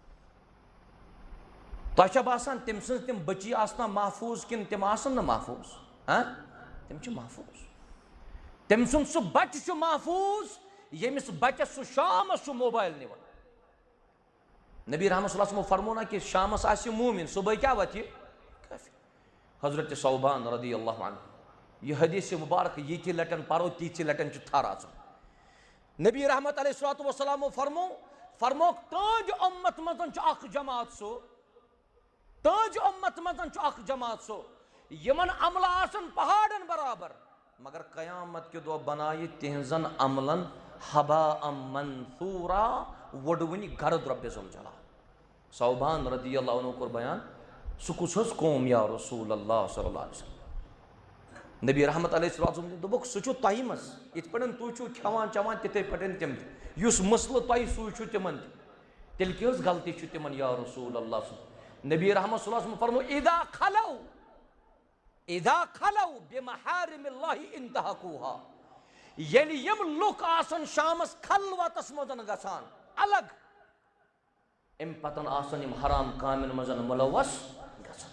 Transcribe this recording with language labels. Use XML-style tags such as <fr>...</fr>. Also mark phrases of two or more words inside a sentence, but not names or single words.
<ks>تۄہہِ چھا باسان تٔمۍ سٕنٛز تِم بٔچی آسنا محفوٗظ کِنہٕ تِم آسن نہٕ محفوٗظ؟ تِم چھِ محفوٗظ. تٔمۍ سُنٛد سُہ بچہِ چھُ محفوٗظ ییٚمِس بچس سُہ شامس چھُ موبایل نِوان. نبی رحمت</ks> <ar>صلی اللہ علیہ وسلم</ar> <ks>فرمو نا کہ شامس آسہِ موٗمِن، صبحٲے کیٛاہ وتھِ کٲفر. حضرت صوبان</ks> <ar>رضی اللہ عنہ،</ar> <ks>یہ حدیث مبارک ییٖتہِ لٹٮ۪ن پرو تیٖژِ لٹٮ۪ن چھُ تھر اژان. نبی رحمت</ks> <ar>علیہ الصلوۃ والسلام</ar> <ks>فرموکھ تُہنٛدِ اُمت منٛز چھُ اکھ جماعت سُہ، تُہنٛدِ اُمت منٛز چھُ اکھ جماعت سُہ یِمن عملہٕ آسن پہاڑن برابر، مگر قیامت کہِ دۄہ بنایہِ تِہنٛزن عملن</ks> <ar>حباء منثورا،</ar> <ks>وٕڑوٕنۍ گرد رۄبِ ذوالجلال. صوبان</ks> <ar>رضی اللہ عنہ</ar> <ks>کوٚر بیان، سُہ کُس حظ قوم</ks> <ar>یا رسول اللہ صلی اللہ علیہ وسلم.</ar> <ks>نبی رحمت</ks> <ar>علیہ السلام</ar> <ks>دوٚپُکھ سُہ چھُ تۄہہِ منٛز، یِتھ پٲٹھۍ تُہۍ چھِو کھٮ۪وان چٮ۪وان تِتھٕے پٲٹھۍ تِم تہِ، یُس مسلہٕ تۄہہِ سُے چھُ تِمن تہِ. تیٚلہِ کیٛاہ حظ غلطی چھِ تِمن</ks> <ar>یا رسول اللہ؟</ar> <ks>نبی رحمت</ks> <ar>صلی اللہ علیہ وسلم</ar> <ks>فرمو</ks> <ar>اِذا خلو بمحارم اللہ انتہکوہا،</ar> <ks>ییٚلہِ یِم لُکھ آسن شامس خلوتس منٛز گژھان الگ، امہِ پتن آسن یِم حرام کامٮ۪ن منٛز مُلوث گژھان.</ks>